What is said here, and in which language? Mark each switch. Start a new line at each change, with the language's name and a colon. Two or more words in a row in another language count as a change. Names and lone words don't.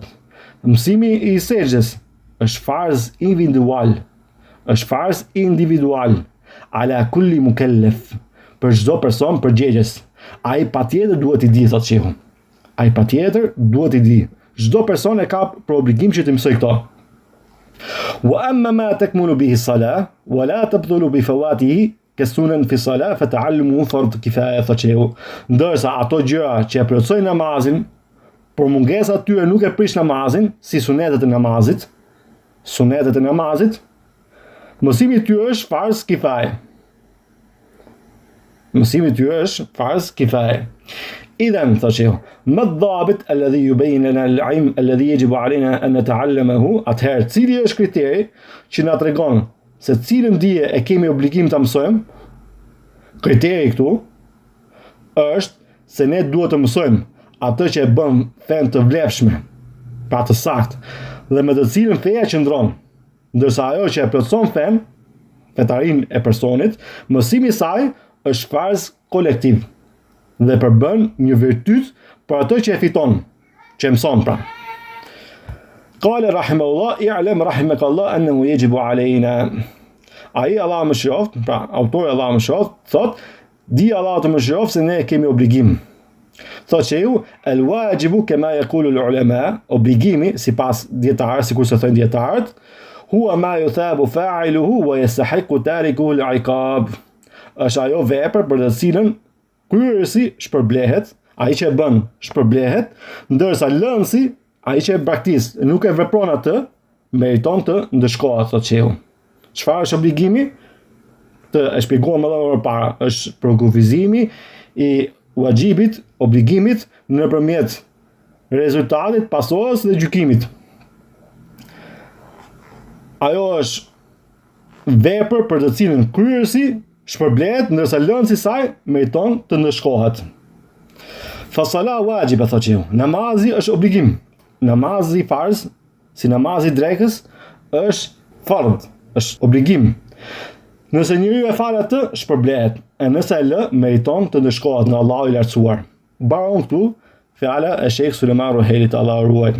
Albanian: Mësimi i sejdës është farz individual, është farz individual,
Arabic: على كل مكلف,
Albanian: për çdo person përgjegjës. Ai patjetër duhet i di, thot që ju. Ai patjetër duhet i di. Çdo person e ka për obligim që të mësoj këto.
Arabic: وأما ما تكمل به الصلاة ولا تبطل بفواته كالسنن في الصلاة فتعلم فرض كفاية
Albanian: thot që ju. Ndërsa ato gjëra që e plotësojnë namazin, por mungesa tyre nuk e prish namazin, si sunetet e namazit, mësimi i tyre është farz kifaj. Mësimi i tyre është farz kifaj. Idhan thot që ju,
Arabic: ما ضابط الذي يبين لنا العلم الذي يجب علينا أن نتعلمه,
Albanian: atëherë cili është kriteri që na tregon se cilën dije e kemi obligim ta mësojmë? Kriteri këtu është se ne duhet të mësojmë atë që e bën fen të vlefshme, pra të saktë, dhe me të cilën feja qëndron. Ndërsa ajo që e plotëson fen, fetarinë e personit, mësimi i saj është farz kolektiv dhe përbën një virtyt për atë që e fiton, që e mëson pra.
Arabic: قال رحمه الله اعلم رحمك الله أنه يجب علينا.
Albanian: Ai Allah më shëroft, pra autori Allah më shëroft, thot, di Allah të më shëroft se ne kemi obligim. Thot që ju,
Arabic: الواجب كما يقول العلماء,
Albanian: obligimi sipas dietarëve, sikur se thonë dietarët,
Arabic: هو ما يثاب فاعله ويستحق تاركه العقاب.
Albanian: Është ajo vepër për të cilën kryerësi shpërblehet, ai që e bën shpërblehet, ndërsa lënësi, ai që e braktis, nuk e vepron atë, meriton të ndëshkohet, thot që ju. Çfarë është obligimi? Të e shpjeguam edhe më parë, është përkufizimi i wajibit, obligimit nëpërmjet rezultatit, pasojës dhe gjykimit. Ajo është vepër për të cilën kryerësi shpërblehet, ndërsa lënësi i saj meriton të ndëshkohet.
Arabic: فالصلاة واجبة
Albanian: thot që ju. Namazi është obligim. Namazi farz, si namazi drekës, është fard, është obligim. Nëse njeriu e fal atë, shpërblehet, e nëse e lë, meriton të ndëshkohet nga Allahu i lartësuar. Baron këtu fjala e Sheikh Sulejman Ruhailit, Allahu ruaj.